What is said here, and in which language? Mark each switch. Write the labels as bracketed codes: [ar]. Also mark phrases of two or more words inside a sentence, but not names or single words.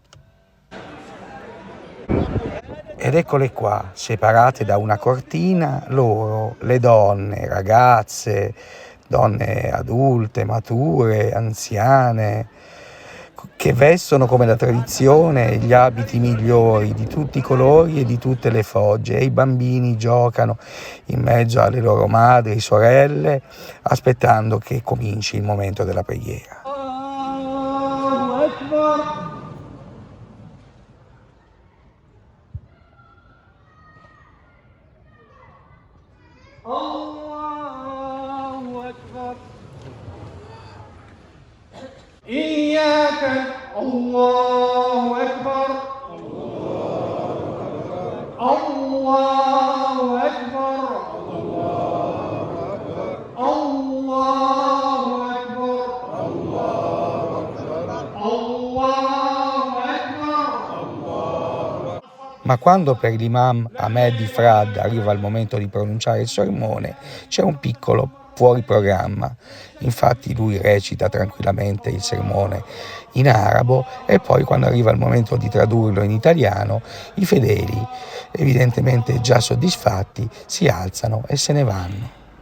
[it] Ed eccole qua, separate da una cortina, loro, le donne, ragazze, donne adulte, mature, anziane, che vestono come la tradizione gli abiti migliori di tutti i colori e di tutte le fogge, e i bambini giocano in mezzo alle loro madri, sorelle, aspettando che cominci il momento della preghiera. [ar] الله أكبر. الله أكبر إياك الله أكبر الله أكبر الله أكبر [it] Ma quando per l'imam Ahmed Ifrad arriva il momento di pronunciare il sermone, c'è un piccolo fuori programma. Infatti lui recita tranquillamente il sermone in arabo e poi quando arriva il momento di tradurlo in italiano, i fedeli, evidentemente già soddisfatti, si alzano e se ne vanno.